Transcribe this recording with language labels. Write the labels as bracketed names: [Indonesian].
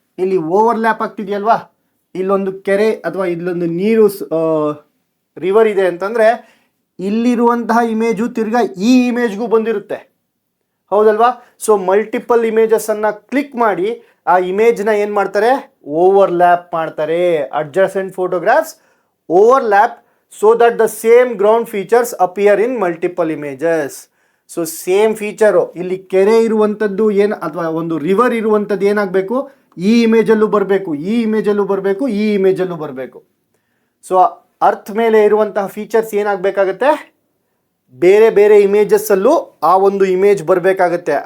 [Kannada] ಇಲ್ಲಿ ಓವರ್ಲ್ಯಾಪ್ ಆಗ್ತಿದೆಯಲ್ವಾ? ಇಲ್ಲೊಂದು ಕೆರೆ ಅಥವಾ ಇಲ್ಲೊಂದು ನೀರು ರಿವರ್ ಇದೆ ಅಂತಂದರೆ ಇಲ್ಲಿರುವಂತಹ ಇಮೇಜು ತಿರ್ಗಾ ಈ ಇಮೇಜ್ಗೂ ಬಂದಿರುತ್ತೆ, ಹೌದಲ್ವಾ? ಸೊ ಮಲ್ಟಿಪಲ್ ಇಮೇಜಸನ್ನು ಕ್ಲಿಕ್ ಮಾಡಿ ಆ ಇಮೇಜ್ನ ಏನು ಮಾಡ್ತಾರೆ? ಓವರ್ಲ್ಯಾಪ್ ಮಾಡ್ತಾರೆ. [English] Adjacent photographs overlap so that the same ground features appear in multiple images. [Kannada] So same feature, ಇಲ್ಲಿ ಕೆರೆ ಇರುವಂಥದ್ದು ಏನು ಅಥವಾ ಒಂದು ರಿವರ್ ಇರುವಂಥದ್ದು ಏನಾಗಬೇಕು? ಈ ಇಮೇಜಲ್ಲೂ ಬರಬೇಕು, ಈ ಇಮೇಜಲ್ಲೂ ಬರಬೇಕು, ಈ ಇಮೇಜಲ್ಲೂ ಬರಬೇಕು. ಸೊ ಅರ್ತ್ ಮೇಲೆ ಇರುವಂತಹ ಫೀಚರ್ಸ್ ಏನಾಗಬೇಕಾಗತ್ತೆ? ಬೇರೆ ಬೇರೆ ಇಮೇಜಸ್ಸಲ್ಲೂ ಆ ಒಂದು ಇಮೇಜ್ ಬರಬೇಕಾಗತ್ತೆ.